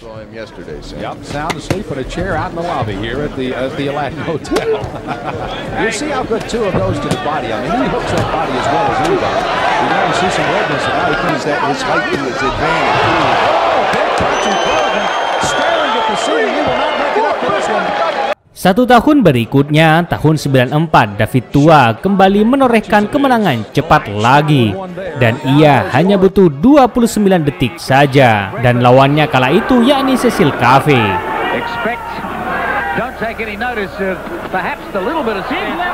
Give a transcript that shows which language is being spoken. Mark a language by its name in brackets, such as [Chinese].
[English] Yep, sound asleep in a chair out in the lobby here at the Aladdin Hotel. You see how good Tua goes to the body. I mean, he hooks that body as well as anybody. You know, you see some redness, and now he brings that his height to his advantage. Oh, big punch and Corrigan staring at the ceiling. He will not make it up to this one. [Indonesian] Satu tahun berikutnya, tahun 94, David Tua kembali menorehkan kemenangan cepat lagi. Dan ia hanya butuh 29 detik saja. Dan lawannya kala itu yakni Cecil Caffey. [English] Expect, don't take any notice of perhaps the little bit of speed.